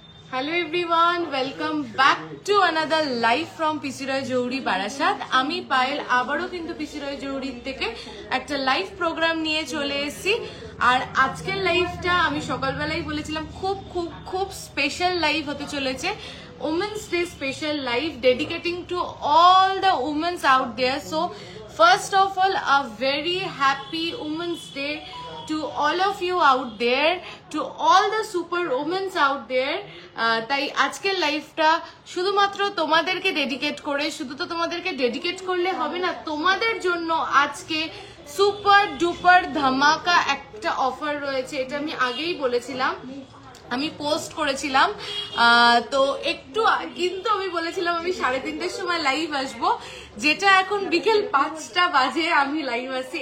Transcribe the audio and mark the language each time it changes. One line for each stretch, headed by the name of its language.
English: Hello everyone, welcome back to another live from PC Roy Jowhari Barashat.
Bangla: আমি পায়েল আবারও কিন্তু PC Roy Jowhari থেকে একটা লাইভ প্রোগ্রাম নিয়ে চলে এসেছি। আর আজকের লাইভটা আমি সকালবেলায় বলেছিলাম খুব স্পেশাল লাইভ হতে চলেছে।
English: Women's Day special live dedicating to all the women out there. So first of all, a very happy Women's Day to all of you out there, to all the super women out there.
Bangla: তাই আজকের লাইভটা শুধুমাত্র তোমাদেরকে dedicate করে, শুধু তো তোমাদেরকে dedicate করলে হবে না, তোমাদের জন্য আজকে সুপার ডুপার ধামাকা একটা অফার রয়েছে। এটা আমি আগেই বলেছিলাম, আমি পোস্ট করেছিলাম, তো একটু কিন্তু আমি বলেছিলাম আমি 3:30টার সময় লাইভ আসবো, যেটা এখন বিকেল 5টা বাজে আমি লাইভ আসছি।